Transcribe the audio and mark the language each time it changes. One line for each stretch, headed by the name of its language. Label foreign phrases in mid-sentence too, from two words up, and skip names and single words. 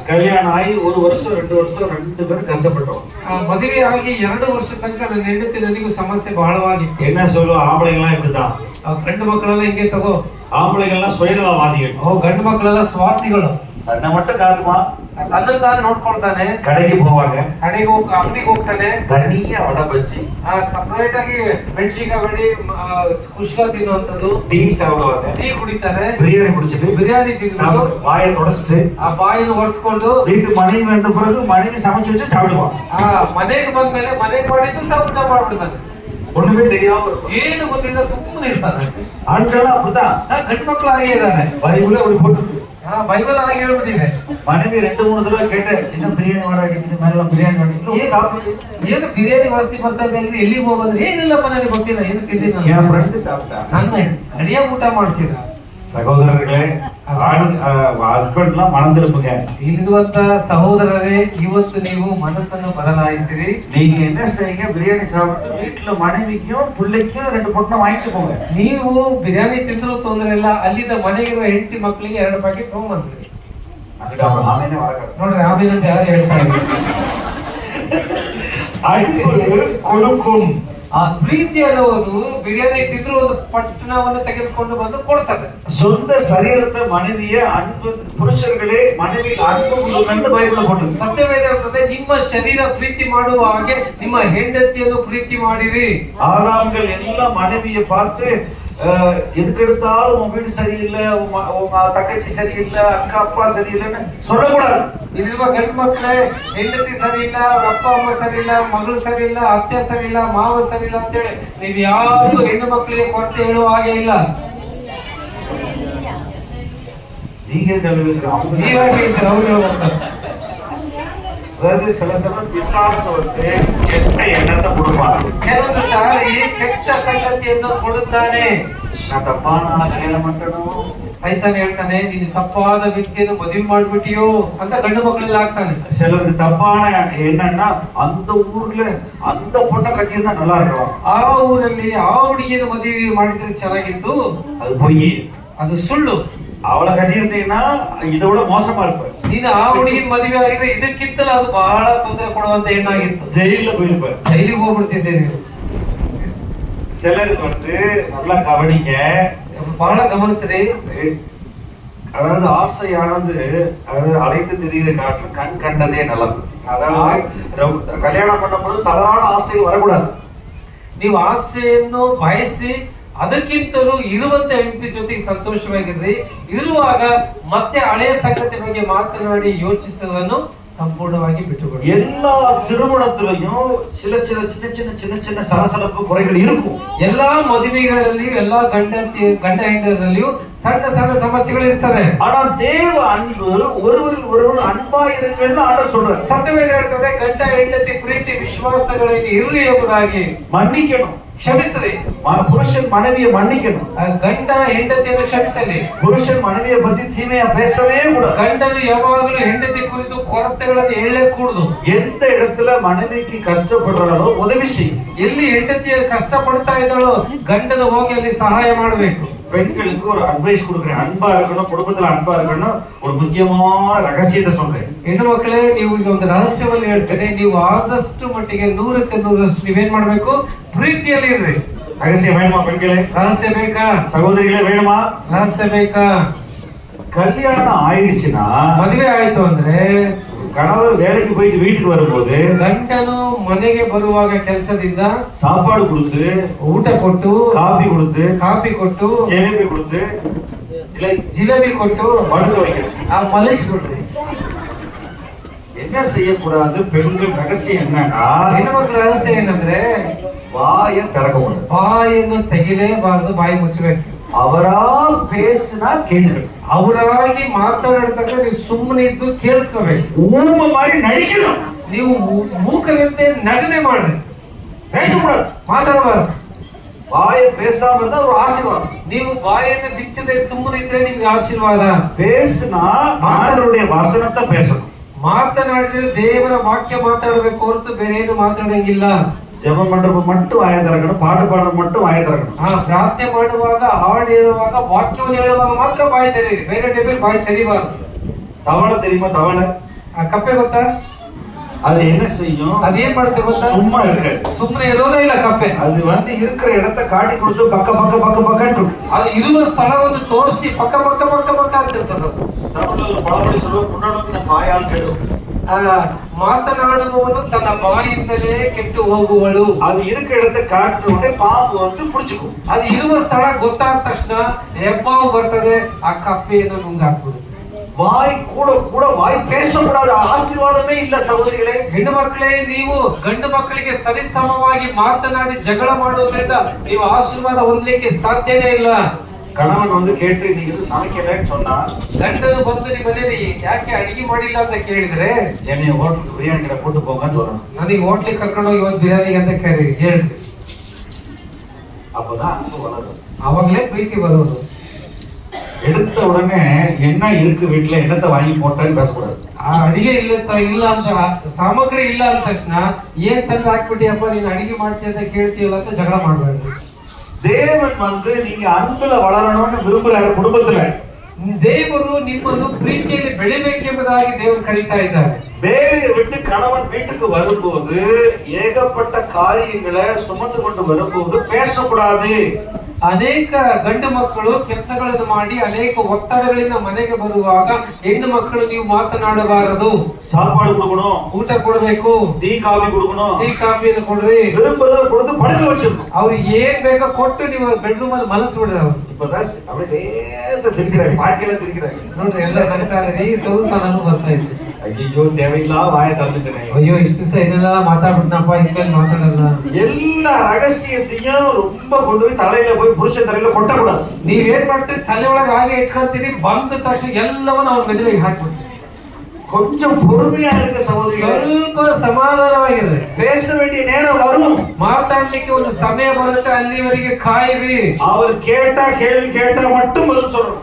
Tamil: கல்யாணம் ஆகி 1 வருஷம் 2 வருஷம் 2 பேரும் கஷ்டப்பட்டோம்.
Kannada: ಮದುವೆ ಆಗಿ 2 ವರ್ಷ ತನಕ ನನ್ನ ಹೆಂಡತಿ ನನಗೂ ಸಮಸ್ಯೆ ಬಹಳವಾಗಿತ್ತು.
Tamil: என்ன சொல்லுவோம், ஆம்பளைங்களாம் இப்படிதான்.
Kannada: ಗಂಡು ಮಕ್ಕಳೆಲ್ಲ ಹಿಂಗೆ ತಗೋ,
Tamil: ஆம்பளைங்கள்லாம் சுயநலவாதிகள்.
Kannada: ಗಂಡು ಮಕ್ಕಳೆಲ್ಲ ಸ್ವಾರ್ಥಿಗಳು.
Tamil: தன்னை மட்டும் காதுமா,
Kannada: ತನ್ನ ತಾನು ನೋಡ್ಕೊಳ್ತಾನೆ.
Tamil: கடைக்கு போவாங்க,
Kannada: ಕಡೆಗೆ ಹೋಗಿ ಅಂಗಡಿಗೆ ಹೋಗ್ತಾನೆ,
Tamil: தனியா வடை பஜ்ஜி,
Kannada: ಸಪರೇಟ್ ಆಗಿ ಮೆಣಸಿನಕಾಯಿ ಬಡಿ ಕುಷ್ಕ ತಿನ್ನುವಂಥದ್ದು,
Tamil: டீ சாப்பிடுவாங்க,
Kannada: ಟೀ ಕುಡಿತಾರೆ,
Tamil: பிரியாணி குடிச்சிட்டு
Kannada: ಬಿರಿಯಾನಿ ತಿಂದು
Tamil: வாயை தொடச்சிட்டு
Kannada: ಆ ಬಾಯಿನ ಒರೆಸ್ಕೊಂಡು
Tamil: வீட்டு மனைவி வந்த பிறகு மனைவி சமைச்சு வச்சு சாப்பிடுவான்.
Kannada: ಮನೆಗೆ ಬಂದ್ಮೇಲೆ ಮನೆಗೆ ಮಾಡಿದ್ದು ಸಹ ಊಟ ಮಾಡ್ಬಿಡ್ತಾನೆ.
Tamil: ஒண்ணுமே தெரியாம இருக்கும்.
Kannada: ಏನು ಗೊತ್ತಿಲ್ಲ, ಸುಮ್ಮನೆ ಇರ್ತಾನೆ.
Tamil: ஆண்கள் அப்படிதான்.
Kannada: ಗಂಡು ಮಕ್ಕಳು ಹಾಗೆ ಇದ್ದಾರೆ.
Tamil: பைபிளே அப்படி போட்டுருக்கு.
Kannada: ಬೈಬಲ್ ಹಾಗೆ ಹೇಳ್ಬಿಟ್ಟಿದೆ.
Tamil: மனைவி 2-3 தடவை கேட்டேன், இன்னும் பிரியாணி வாட அடிக்குது, மேல பிரியாணி வாட சாப்பிட்டு
Kannada: ಏನು ಬಿರಿಯಾನಿ ವಾಸನೆ ಬರ್ತಾ ಇದೆ ಅಲ್ರಿ, ಎಲ್ಲಿಗೆ ಹೋಗೋದ್ರೆ ಏನಿಲ್ಲಪ್ಪ ನನಗೆ ಗೊತ್ತಿಲ್ಲ, ಏನು ತಿಂದಿಲ್ಲ.
Tamil: என் ஃப்ரெண்டு சாப்பிட்டா.
Kannada: ನನ್ನ ಅಡಿಯ ಊಟ ಮಾಡಿಸಿದ.
Tamil: சகோதரர்களே, ஹஸ்பண்ட்லாம் மனம் திரும்புங்க.
Kannada: ಇಲ್ಲಿರುವಂತ ಸಹೋದರರೇ, ಇವತ್ತು ನೀವು ಮನಸ್ಸನ್ನು ಬದಲಾಯಿಸಿರಿ.
Tamil: நீங்க என்ன செய்யுங்க, பிரியாணி சாப்பிட்டு வீட்டுல மனைவிக்கும் பிள்ளைக்கும் 2 பொட்டணம் வாங்கிட்டு போங்க.
Kannada: ನೀವು ಬಿರಿಯಾನಿ ತಿಂದ್ರು ತೊಂದರೆ ಇಲ್ಲ, ಅಲ್ಲಿದ್ದ ಮನೆಗಿರುವ ಹೆಂಡತಿ ಮಕ್ಕಳಿಗೆ 2 ಪ್ಯಾಕೆಟ್ ತಗೊಂಡ್ಬಂದ್ರಿ.
Tamil: அதுக்கு அவர் ஆமேனே வரக்கூடாது.
Kannada: ನೋಡ್ರಿ ಆಮೇಲೆ ಅಂತ ಯಾರು ಹೇಳ್ತಾ ಇದ್ರು.
Tamil: அன்பு கொடுக்கும்.
Kannada: ಆ ಪ್ರೀತಿ ಅನ್ನೋದು ಬಿರಿಯಾನಿ ತಿಂದ್ರು ಒಂದು ಪಟ್ಟಣವನ್ನು ತೆಗೆದುಕೊಂಡು ಬಂದು ಕೊಡ್ತದೆ.
Tamil: சொந்த சரீரத்தை மனைவிய அன்பு, புருஷர்களே மனைவியில் அன்பு கொடுங்கன்னு பைபிள்ல போட்டிருக்கு.
Kannada: ಸತ್ಯವೇದ ಹೇಳ್ತದೆ, ನಿಮ್ಮ ಶರೀರ ಪ್ರೀತಿ ಮಾಡುವ ಹಾಗೆ ನಿಮ್ಮ ಹೆಂಡತಿಯನ್ನು ಪ್ರೀತಿ ಮಾಡಿರಿ.
Tamil: ஆதாம்கள் எல்லாம் மனைவியை பார்த்து எதுக்கு எடுத்தாலும் உன் வீடு சரியில்லை, உங்க தங்கச்சி சரியில்லை, அக்கா அப்பா சரியில்லைன்னு சொல்லக்கூடாது.
Kannada: ಇಲ್ಲಿರುವ ಗಂಡು ಮಕ್ಕಳೇ, ಹೆಂಡತಿ ಸರಿ ಇಲ್ಲ, ಅವ್ರ ಅಪ್ಪ ಅಮ್ಮ ಸರಿ ಇಲ್ಲ, ಮಗಳು ಸರಿ ಇಲ್ಲ, ಅತ್ತೆ ಸರಿ ಇಲ್ಲ, ಮಾವ ಸರಿ ಇಲ್ಲ ಅಂತೇಳಿ ನೀವು ಯಾರು ಹೆಣ್ಣು ಮಕ್ಕಳಿಗೆ ಕೊರತೆ ಹೇಳುವ ಹಾಗೆ ಇಲ್ಲ.
Tamil: நீங்க கல்வி
Kannada: ನೀವಾಗಿ ಹೇಳ್ತೀರ, ಅವ್ರು ಹೇಳ್ಬೇಕು.
Tamil: அதாவது சில சமயம் பிசாசு வந்து கெட்ட எண்ணத்தை கொடுப்பாங்க.
Kannada: ಕೆಲವೊಂದು ಸಾರಿ ಕೆಟ್ಟ ಸಂಗತಿಯನ್ನು ಕೊಡುತ್ತಾನೆ.
Tamil: நான் தப்பான ஆளை கல்யாணம் பண்ணணும்,
Kannada: ಸೈತಾನ ಹೇಳ್ತಾನೆ, ನೀನು ತಪ್ಪಾದ ವ್ಯಕ್ತಿಯನ್ನು ಮದುವೆ ಮಾಡ್ಬಿಟ್ಟಿಯೋ ಅಂತ ಗಂಡು ಮಕ್ಕಳೆಲ್ಲ ಆಗ್ತಾನೆ.
Tamil: சிலருக்கு தப்பான என்னன்னா அந்த ஊர்ல அந்த பொண்ணை கட்டியிருந்தா நல்லா இருக்கும்,
Kannada: ಆ ಊರಲ್ಲಿ ಆ ಹುಡುಗಿಯನ್ನು ಮದುವೆ ಮಾಡಿದ್ರೆ ಚೆನ್ನಾಗಿತ್ತು,
Tamil: அது பொய்.
Kannada: ಅದು ಸುಳ್ಳು.
Tamil: அவளை கட்டியிருந்தீங்கன்னா இதை விட மோசமா இருப்ப.
Kannada: ನೀನು ಆ ಹುಡುಗಿನ ಮದುವೆ ಆಗಿದ್ರೆ ಇದಕ್ಕಿಂತಲೂ ಅದು ಬಹಳ ತೊಂದರೆ ಕೊಡುವಂತ ಹೆಣ್ಣಾಗಿತ್ತು,
Tamil: ஜெயில போயிருப்ப,
Kannada: ಜೈಲಿಗೆ ಹೋಗ್ಬಿಡ್ತಿದ್ದೆ ನೀನು.
Tamil: சிலர் வந்து நல்லா கவனிங்க,
Kannada: ಬಹಳ ಗಮನಿಸಿರಿ.
Tamil: அதாவது ஆசையானது, அதாவது அலைந்து திரிகிற காட்டிலும் கண் கண்டதே நல்லது. அதாவது கல்யாணம் பண்ணும்போது தவறான ஆசை வரக்கூடாது.
Kannada: ನೀವು ಆಸೆಯನ್ನು ಬಯಸಿ ಅದಕ್ಕಿಂತಲೂ ಇರುವಂತ ಹೆಂಡತಿ ಜೊತೆಗೆ ಸಂತೋಷವಾಗಿರ್ರಿ. ಇರುವಾಗ ಮತ್ತೆ ಹಳೆಯ ಸಂಗತಿ ಬಗ್ಗೆ ಮಾತನಾಡಿ ಯೋಚಿಸುವುದನ್ನು ಸಂಪೂರ್ಣವಾಗಿ ಬಿಟ್ಟುಬಿಡಿ.
Tamil: எல்லா திருமணத்திலையும் சில சில சின்ன சின்ன சின்ன சின்ன சலசலப்பு குறைகள் இருக்கும்.
Kannada: ಎಲ್ಲಾ ಮದುವೆಗಳಲ್ಲಿಯೂ ಎಲ್ಲಾ ಗಂಡ ಹೆಂಡರಲ್ಲಿಯೂ ಸಣ್ಣ ಸಣ್ಣ ಸಮಸ್ಯೆಗಳು ಇರ್ತದೆ.
Tamil: ஆனா தேவ அன்பு ஒருவரில் ஒருவர் அன்பாயிருங்கள்னு ஆண்டவர் சொல்றார்.
Kannada: ಸತ್ಯವೇದ ಹೇಳ್ತದೆ, ಗಂಡ ಹೆಂಡತಿ ಪ್ರೀತಿ ವಿಶ್ವಾಸಗಳಲ್ಲಿ ಇರ್ಲಿ ಎಂಬುದಾಗಿ.
Tamil: மன்னிக்கணும்,
Kannada: ಕ್ಷಮಿಸಲಿ.
Tamil: புருஷன் மனைவியை மன்னிக்கணும்.
Kannada: ಗಂಡ ಹೆಂಡತಿಯನ್ನು ಕ್ಷಮಿಸಲಿ.
Tamil: புருஷன் மனைவியை பத்தி தீமையா பேசவே கூடாது.
Kannada: ಗಂಡನು ಯಾವಾಗಲೂ ಹೆಂಡತಿ ಕುರಿತು ಕೊರತೆಗಳನ್ನು ಹೇಳಕೂಡದು.
Tamil: எந்த இடத்துல மனைவிக்கு கஷ்டப்படுறாளோ உதவி செய்யும்.
Kannada: ಎಲ್ಲಿ ಹೆಂಡತಿಯ ಕಷ್ಟ ಪಡ್ತಾ ಇದ್ದಾಳೋ ಗಂಡನು ಹೋಗಿ ಅಲ್ಲಿ ಸಹಾಯ ಮಾಡಬೇಕು.
Tamil: பெண்களுக்கு ஒரு அட்வைஸ் கொடுக்குறேன், அன்பா இருக்கணும், குடும்பத்துல அன்பா இருக்கணும். ஒரு முக்கியமான ரகசியத்தை சொல்றேன்.
Kannada: ಹೆಣ್ಣು ಮಕ್ಕಳೇ, ನೀವು ಈಗ ಒಂದು ರಹಸ್ಯವನ್ನು ಹೇಳ್ತೇನೆ. ನೀವು ಆದಷ್ಟು ಮಟ್ಟಿಗೆ 100ಕ್ಕೆ 100ರಷ್ಟು ನೀವೇನ್ ಮಾಡ್ಬೇಕು, ಪ್ರೀತಿಯಲ್ಲಿ ಇರ್ರಿ.
Tamil: ரகசியம் வேணுமா பெண்களே?
Kannada: ರಹಸ್ಯ ಬೇಕಾ?
Tamil: சகோதரிகளே வேணுமா?
Kannada: ರಹಸ್ಯ ಬೇಕಾ?
Tamil: கல்யாணம் ஆயிடுச்சுன்னா,
Kannada: ಮದುವೆ ಆಯ್ತು ಅಂದ್ರೆ,
Tamil: கணவர் வேலைக்கு போயிட்டு வீட்டுக்கு வரும்போது
Kannada: ಗಂಡನು ಮನೆಗೆ ಬರುವಾಗ ಕೆಲಸದಿಂದ
Tamil: சாப்பாடு கொடுத்து,
Kannada: ಊಟ ಕೊಟ್ಟು, ಕಾಫಿ ಕೊಟ್ಟು,
Tamil: ஜிலேபி கொடுத்து, இல்லை
Kannada: ಜಿಲೇಬಿ ಕೊಟ್ಟು
Tamil: படுக்க வைக்கணும்.
Kannada: ಮಲಗಿಸ್ಬಿಡ್ರಿ.
Tamil: என்ன செய்யக்கூடாது? பெண்கள் ரகசியம் என்னன்னா,
Kannada: ಹೆಣ್ಮಕ್ಳ ರಹಸ್ಯ ಏನಂದ್ರೆ,
Tamil: வாயை திறக்கக்கூடாது.
Kannada: ಬಾಯನ್ನು ತೆಗಿಲೇಬಾರದು, ಬಾಯಿ ಮುಚ್ಚಬೇಕು.
Tamil: அவரா பேசினா கேட்டுக்கணும்.
Kannada: ಅವರಾಗಿ ಮಾತನಾಡಿದಾಗ ನೀವು ಸುಮ್ಮನೆ ಇದ್ದು ಕೇಳಿಸ್ಕೋಬೇಕು.
Tamil: ஊமை மாதிரி நடிக்கணும்.
Kannada: ನೀವು ಮೂಕರಂತೆ ನಟನೆ ಮಾಡ್ರಿ,
Tamil: பேசக்கூடாது,
Kannada: ಮಾತಾಡಬಾರದು.
Tamil: வாயை பேசாம இருந்தா ஒரு ஆசீர்வாதம்.
Kannada: ನೀವು ಬಾಯನ್ನು ಬಿಚ್ಚದೆ ಸುಮ್ಮನೆ ಇದ್ರೆ ನಿಮ್ಗೆ ಆಶೀರ್ವಾದ.
Tamil: பேசினா ஆண்டவருடைய வசனத்தை பேசணும்.
Kannada: ಮಾತನಾಡಿದ್ರೆ ದೇವರ ವಾಕ್ಯ ಮಾತಾಡಬೇಕು ಹೊರತು ಬೇರೆ ಏನು ಮಾತಾಡಂಗಿಲ್ಲ.
Tamil: ஜெப மண்டபம் மட்டும் வாயை திறக்கணும், பாட்டு பாடுற மட்டும் வாயை திறக்கணும்.
Kannada: ಪ್ರಾರ್ಥನೆ ಮಾಡುವಾಗ, ಹಾಡು ಹೇಳುವಾಗ, ವಾಕ್ಯವನ್ನು ಹೇಳುವಾಗ ಮಾತ್ರ ಬಾಯಿ ತೆರೀರಿ, ಬೇರೆ ಟೈಮಲ್ಲಿ ಬಾಯಿ ತೆರಿಬಾರ್ದು.
Tamil: தவளை தெரியுமா? தவளை
Kannada: ಕಪ್ಪೆ ಗೊತ್ತಾ?
Tamil: அது என்ன செய்யும்?
Kannada: ಅದೇನ್ ಮಾಡುತ್ತೆ ಗೊತ್ತಾ?
Tamil: சும்மா இருக்க,
Kannada: ಸುಮ್ಮನೆ ಇರೋದೇ ಇಲ್ಲ ಕಪ್ಪೆ.
Tamil: அது வந்து இருக்கிற இடத்தை காட்டி கொடுத்து பக்க பக்க பக்க பக்கன்னு
Kannada: ಅದು ಇರುವ ಸ್ಥಳವನ್ನು ತೋರಿಸಿ ಪಕ್ಕ ಪಕ್ಕ ಪಕ್ಕ ಪಕ್ಕ ಅಂತ ಇರ್ತದೆ.
Tamil: தமிழ்ல ஒரு பழமொழி சொல்லுவோம், முன்னோடும் தன் வாயால் கெடும்.
Kannada: ಮಾತನಾಡುವವನು ತನ್ನ ಬಾಯಿಂದಲೇ ಕೆಟ್ಟು ಹೋಗುವಳು.
Tamil: அது இருக்கிற இடத்தை காட்டுற உடனே பாம்பு வந்து புடிச்சுக்கும்.
Kannada: ಅದು ಇರುವ ಸ್ಥಳ ಗೊತ್ತಾದ ತಕ್ಷಣ ಹೆಬ್ಬಾವು ಬರ್ತದೆ, ಆ ಕಪ್ಪೆಯನ್ನು ನುಂಗಾಕ್ಬಿಡುತ್ತೆ.
Tamil: வாய் கூட கூட வாய் பேசக்கூடாது, ஆசீர்வாதமே இல்ல சகோதரிகளே.
Kannada: ಹೆಣ್ಣು ಮಕ್ಕಳೇ, ನೀವು ಗಂಡು ಮಕ್ಕಳಿಗೆ ಸರಿಸಮವಾಗಿ ಮಾತನಾಡಿ ಜಗಳ ಮಾಡುವುದರಿಂದ ನೀವು ಆಶೀರ್ವಾದ ಹೊಂದಲಿಕ್ಕೆ ಸಾಧ್ಯನೇ ಇಲ್ಲ.
Tamil: கணவன் வந்து கேட்டு இன்னைக்கு இது சமைக்கலன்னு சொன்னா,
Kannada: ಗಂಡನು ಬಂದು ನಿಮ್ಮ ಮನೆಯಲ್ಲಿ ಯಾಕೆ ಅಡಿಗೆ ಮಾಡಿಲ್ಲ ಅಂತ ಕೇಳಿದ್ರೆ,
Tamil: என்னைய ஹோட்டலுக்கு பிரியாணி கடை கூட்டு போங்கன்னு சொல்லணும்.
Kannada: ನನಗೆ ಹೋಟ್ಲಿಗೆ ಕರ್ಕೊಂಡು ಹೋಗಿ ಇವತ್ತು ಬಿರಿಯಾನಿಗೆ ಅಂತ ಹೇಳ್ರಿ.
Tamil: அப்பதான் அன்பு வளரும்,
Kannada: ಅವಾಗಲೇ ಪ್ರೀತಿ ಬರೋದು.
Tamil: எடுத்த உடனே என்ன இருக்கு வீட்டுல, என்னத்தை வாங்கி போட்டேன்னு பேசக்கூடாது.
Kannada: ಆ ಅಡಿಗೆ ಇಲ್ಲ ಅಂತ, ಸಾಮಗ್ರಿ ಇಲ್ಲ ಅಂದ ತಕ್ಷಣ ಏನ್ ತಂದು ಹಾಕ್ಬಿಟ್ಟಿಯಪ್ಪ ನೀನು ಅಡಿಗೆ ಮಾಡ್ತೀಯ ಅಂತ ಕೇಳ್ತೀಯಲ್ಲ ಅಂತ ಜಗಳ ಮಾಡಬಾರ್ದು.
Tamil: தேவன் வந்து நீங்க அன்புல வளரணும்னு விரும்புறாரு குடும்பத்துல.
Kannada: ದೇವರು ನಿಮ್ಮನ್ನು ಪ್ರೀತಿಯಲ್ಲಿ ಬೆಳಿಬೇಕೆಂಬುದಾಗಿ ದೇವರು ಕರೀತಾ ಇದ್ದಾರೆ.
Tamil: வேலையை விட்டு கணவன் வீட்டுக்கு வரும்போது ஏகப்பட்ட காரியங்களை சுமந்து கொண்டு வரும்போது பேசக்கூடாது.
Kannada: ಅನೇಕ ಗಂಡು ಮಕ್ಕಳು ಕೆಲಸಗಳನ್ನು ಮಾಡಿ ಅನೇಕ ಒತ್ತಡಗಳಿಂದ ಮನೆಗೆ ಬರುವಾಗ ಹೆಣ್ಣು ಮಕ್ಕಳು ನೀವು ಮಾತನಾಡಬಾರದು.
Tamil: சாப்பாடு கொடுக்கணும்,
Kannada: ಊಟ ಕೊಡಬೇಕು,
Tamil: டீ காபி கொடுக்கணும்,
Kannada: ಟೀ ಕಾಫಿಯನ್ನು ಕೊಡ್ರಿ,
Tamil: விரும்புறத கொடுத்து படுக்க வச்சிடணும்.
Kannada: ಅವ್ರಿಗೆ ಏನ್ ಬೇಕೋ ಕೊಟ್ಟು ನೀವು ಬೆಡ್ರೂಮ್ ಅಲ್ಲಿ ಮಲಗಿಸ್ಬಿಡ್ರಿ. ಅವ್ರು
Tamil: இப்பதான் அப்படியே லேசா சிரிக்கிறாங்க, பாட்டியெல்லாம் சிரிக்கிறாங்க.
Kannada: ನೋಡ್ರಿ ಎಲ್ಲ ನಗ್ತಾರೆ. ಸ್ವಲ್ಪ ನನಗೂ ಬರ್ತಾ ಇತ್ತು,
Tamil: ஐயோ தேவையில்லா வாயை திறந்துட்டேன்,
Kannada: ಅಯ್ಯೋ ಇಷ್ಟು ದಿವಸ ಏನೆಲ್ಲ ಮಾತಾಡ್ಬಿಟ್ನಪ್ಪ, ಇನ್ಮೇಲೆ ಮಾತಾಡಲ್ಲ.
Tamil: எல்லா ரகசியத்தையும் ரொம்ப கொண்டு போய் தலையில போய் புருஷன் தலையில கொட்டக்கூடாது.
Kannada: ನೀವೇನ್ ಮಾಡ್ತೀರಿ, ತಲೆ ಒಳಗೆ ಹಾಗೆ ಇಟ್ಕೊಳ್ತೀರಿ, ಬಂದ ತಕ್ಷಣ ಎಲ್ಲವನ್ನ ಅವ್ರ ಮೆದುಳಿಗೆ ಹಾಕ್ಬಿಡ್ತೀರಿ.
Tamil: கொஞ்சம் பொறுமையா இருக்க சகோதரிகளே,
Kannada: ಸ್ವಲ್ಪ ಸಮಾಧಾನವಾಗಿರ್ರಿ.
Tamil: பேச வேண்டிய நேரம் வரும்,
Kannada: ಮಾತಾಡ್ಲಿಕ್ಕೆ ಒಂದು ಸಮಯ ಬರುತ್ತೆ, ಅಲ್ಲಿವರೆಗೆ ಕಾಯಿರಿ.
Tamil: அவர் கேட்டா கேள்வி கேட்டா மட்டும் பதில் சொல்லணும்.